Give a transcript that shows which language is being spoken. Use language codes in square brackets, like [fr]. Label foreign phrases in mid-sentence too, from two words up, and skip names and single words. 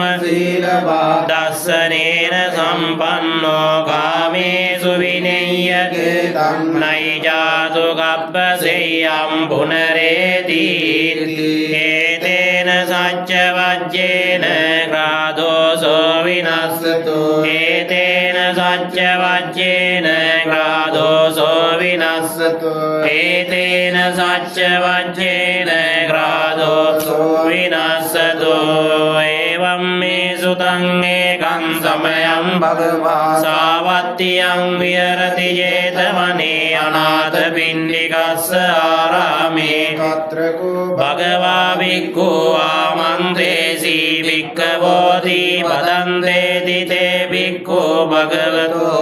[pi] සීලවා දස්සනේන සම්පන්නෝ කාමේසු විනෙය්‍ය නයිජාතු කප්පසෙය්‍යම් පුනරේති ඒතේන සච්ච වජ්ජේන ග්‍රාදෝසෝ විනස්සතෝ ඒතේන සච්ච වජ්ජේන ග්‍රාදෝසෝ විනස්සතෝ ඒතේන සච්ච වජ්ජේන ග්‍රාදෝසෝ විනස්සතෝ එවං මේ සුතං ඒකං සමයං භගවා සාවත්තියං විහෙරති ජේතවනේ අනාථ පිණ්ඩිකස්ස ආරාමේ කත්‍රකෝ භගවා භික්ඛු ආමන්ත්‍රේසී භික්ඛවෝති පදන්තේති තේ භික්ඛු භගවතෝ